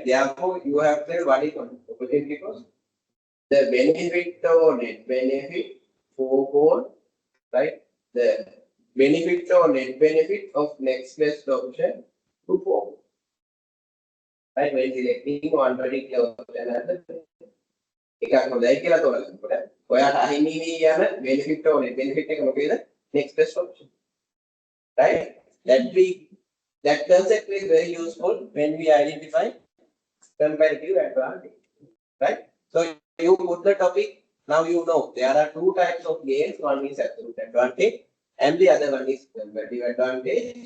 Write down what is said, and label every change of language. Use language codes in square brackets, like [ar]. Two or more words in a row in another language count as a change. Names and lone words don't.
[en] Therefore, you have said what is opportunity cost? The benefit or net benefit for right? The benefit or net benefit of next best option to form. Right? When selecting one particular option as the [si] එකක් හොඳයි කියලා තෝරගන්නකොට ඔයාට අහිමි වී යන [en] benefit or net benefit [si] එක මොකේද? [en] Next best option. Right? That concept is very useful when we identify comparative advantage. Right? So you put the topic, now you know there are two types of gains. One is absolute advantage and the other one is comparative advantage.